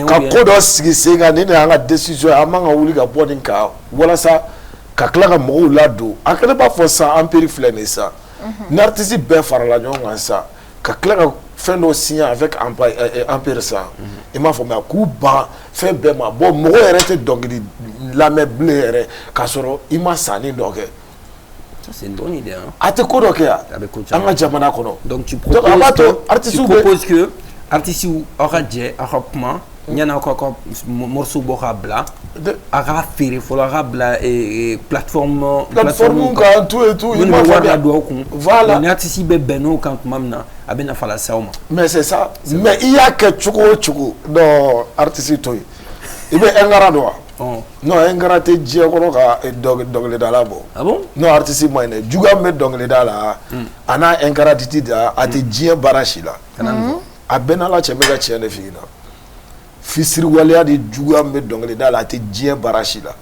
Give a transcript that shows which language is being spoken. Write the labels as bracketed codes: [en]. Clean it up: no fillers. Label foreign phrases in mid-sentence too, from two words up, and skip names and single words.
[bm] ka ko dɔ sigi sen kan ni ne y'an ka décision an man ka wuli ka bɔ nin kan walasa ka tila ka mɔgɔw ladon a kɛlen b'a fɔ sisan Empire filɛ nin sisan ni artiste bɛɛ farala ɲɔgɔn kan sisan ka tila ka fɛn dɔ [fr] signer avec [bm] Empire sisan i m'a faamuya k'u ban fɛn bɛɛ ma bon mɔgɔ yɛrɛ tɛ dɔnkili lamɛn bilen yɛrɛ k'a sɔrɔ i ma sanni dɔ kɛ. [fr] C'est une bonne idée. [bm] A tɛ ko dɔ kɛ yan an ka jamana kɔnɔ. [fr] Donc tu proposes que [bm] artistes aw ka jɛ aw ka kuma yanni aw ka morceau bɔ ka bila a ka feere fɔlɔ a ka bila plateforme [fr] kan tout et tout. [bm] minnu bɛ wari ladon aw kun. voilà ni artiste bɛ bɛn n'o kan tuma min na a bɛ nafa lase aw ma. [fr] mais c'est ça mais [bm] i y'a kɛ cogo o cogo non artiste to yen i bɛ Engara dɔn wa. non Engara tɛ diɲɛ kɔnɔ ka dɔnkilidala bɔ. [fr] ah bon. [bm] non artiste ma ɲi dɛ Juga min bɛ dɔnkilida la a n'a Engara titi da a tɛ diɲɛ baara si la. a bɛɛ n'Ala cɛ n bɛ ka tiɲɛ de f'i ɲɛna fisiriwaleya de Juga min bɛ dɔnkilida la a tɛ diɲɛ baara si la.